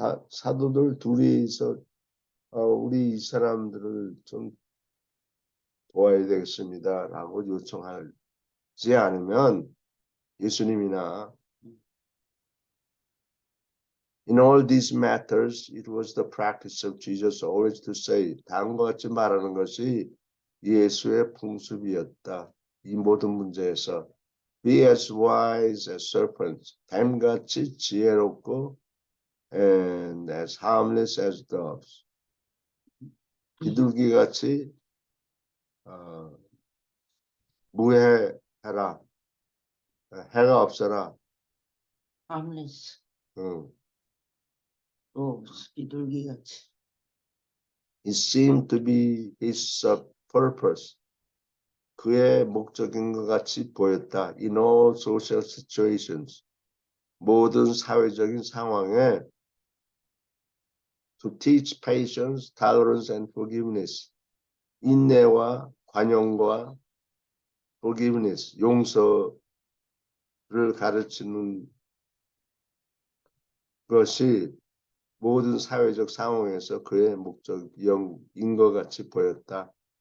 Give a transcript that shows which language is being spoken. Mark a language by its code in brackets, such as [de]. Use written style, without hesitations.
[ko] 사도들 둘이서 우리 이 사람들을 좀 도와야 되겠습니다라고 요청하지 않으면 예수님이나 [en] In all these matters, it was the practice of Jesus always to say, [ko] 다음과 같이 말하는 것이 예수의 풍습이었다. 이 모든 문제에서 [en] Be as wise as serpents, [ko] 뱀같이 지혜롭고 [en] and as harmless as doves. [ko] 비둘기같이 무해해라, 해가 없어라. [en] harmless. [ko] 응. 또 비둘기 같이. [en] It seemed to be his purpose. [ko] 그의 목적인 것 같이 보였다. [en] In all social situations. [ko] 모든 사회적인 상황에 [en] to teach patience, tolerance and forgiveness. [ko] 인내와 관용과 forgiveness, 용서를 가르치는 것이 모든 사회적 상황에서 그의 목적인 것 같이 보였다.